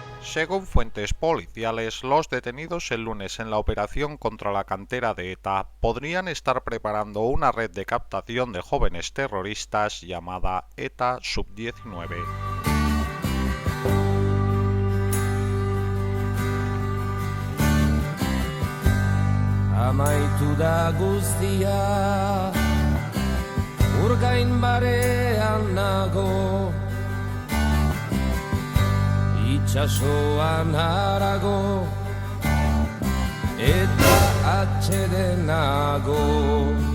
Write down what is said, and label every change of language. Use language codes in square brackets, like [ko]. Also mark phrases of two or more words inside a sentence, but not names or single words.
[es] Según fuentes policiales, los detenidos el lunes en la operación contra la cantera de ETA podrían estar preparando una red de captación de jóvenes terroristas llamada ETA Sub-19. [eu] Amaitu da guztia, urgain barean nago, itxasoan harago, eta atxeden nago.